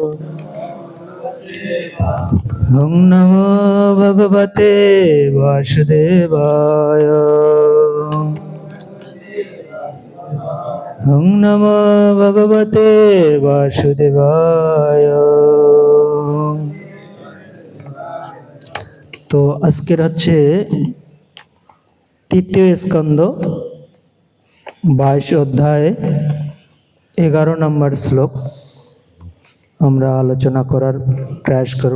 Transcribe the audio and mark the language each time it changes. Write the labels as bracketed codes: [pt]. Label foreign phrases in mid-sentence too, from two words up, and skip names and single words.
[sa] ওং নমো ভগবতে বাসুদেবায়। ওং নমো ভগবতে বাসুদেবায়। [bn] তো আজকের হচ্ছে তৃতীয় স্কন্ধ 22 অধ্যায় 11 নম্বর শ্লোক আমরা আলোচনা করার প্রয়াস করব।